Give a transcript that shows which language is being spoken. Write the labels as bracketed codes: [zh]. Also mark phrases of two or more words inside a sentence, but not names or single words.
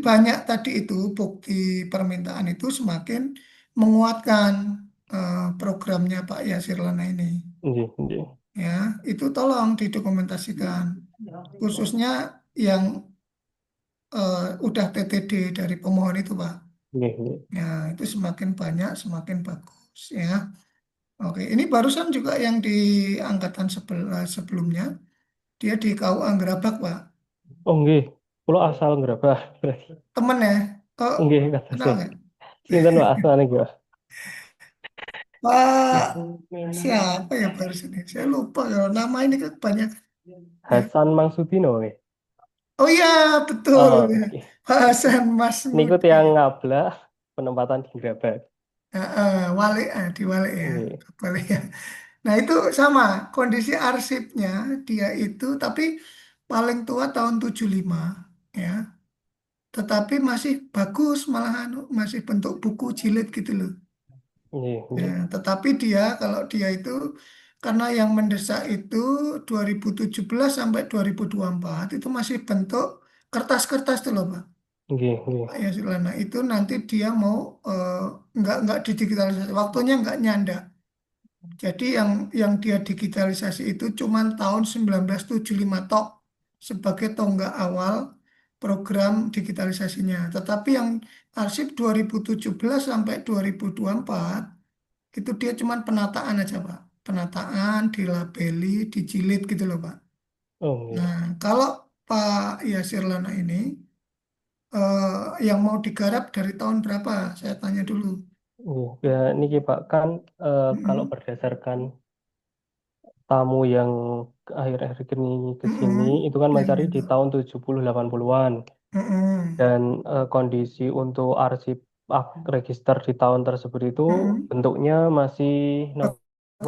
[id] banyak tadi itu bukti permintaan itu semakin menguatkan programnya Pak Yasilana ini. [jv] Nggih. Nggih. [id] Ya, itu tolong didokumentasikan. Khususnya yang udah TTD dari pemohon itu, Pak. [jv] Nggih. Nggih. [id] Ya, itu semakin banyak, semakin bagus ya. Oke, ini barusan juga yang di angkatan sebelumnya, dia di KUA Gerabak, Pak. [jv] Oh nggih. Kula asal ngerabah. [id] Temen ya? Oh, Nggih, kata kenal sih. nggak? [jv] Sinten Pak asmane nggih, Pak? [id] Pak, siapa ya barusan ini? Saya lupa kalau nama ini kan banyak ya. Hasan Mangsudino nggih. Oh iya, betul. Oh, nggih. Pak Hasan Niku Masmudi. [jv] tiang ngablah [id] penempatan di Grabag. Wali, di Wali ya. Nggih. Wali ya. Nah, itu sama kondisi arsipnya dia itu tapi paling tua tahun 75 ya. Tetapi masih bagus malahan masih bentuk buku jilid gitu loh. Nggih. Ya, Nggih. tetapi dia kalau dia itu karena yang mendesak itu 2017 sampai 2024 itu masih bentuk kertas-kertas tuh loh Pak. [jv] Nggih. Nggih. [id] Pak Yasilana itu nanti dia mau nggak didigitalisasi, waktunya nggak nyanda. Jadi yang dia digitalisasi itu cuma tahun 1975 tok sebagai tonggak awal program digitalisasinya. Tetapi yang arsip 2017 sampai 2024 itu dia cuma penataan aja, Pak. Penataan, dilabeli, dijilid gitu loh, Pak. Oh nggih. Nah, kalau Pak Yasir Lana ini yang mau digarap dari tahun berapa? Saya tanya dulu. [jv] Nggih. Ya niki [id] Pak kan kalau Mm-mm. berdasarkan tamu yang akhir-akhir ini ke sini Mm-mm. itu kan Yang mencari di itu. tahun 70-80-an Mm-mm. dan kondisi untuk arsip register di tahun tersebut itu Mm-mm. bentuknya masih nopo